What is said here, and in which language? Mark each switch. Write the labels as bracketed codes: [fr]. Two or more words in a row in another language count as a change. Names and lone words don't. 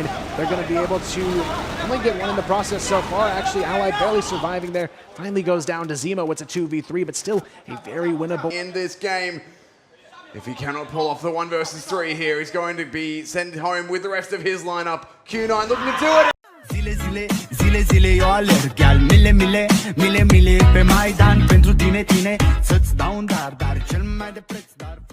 [en] They're going to be able to only get one in the process so far. Actually, Ally barely surviving there. Finally goes down to Zemo. It's a 2v3, but still a very winnable. In this game, if he cannot pull off the 1 versus 3 here, he's going to be sent home with the rest of his lineup. Q9 looking to do it. [ro] Zile, zile, zile, zile, eu alerg, iar mile, mile, mile, mile pe Maidan, pentru tine, tine, să-ți dau un dar cel mai de preț, dar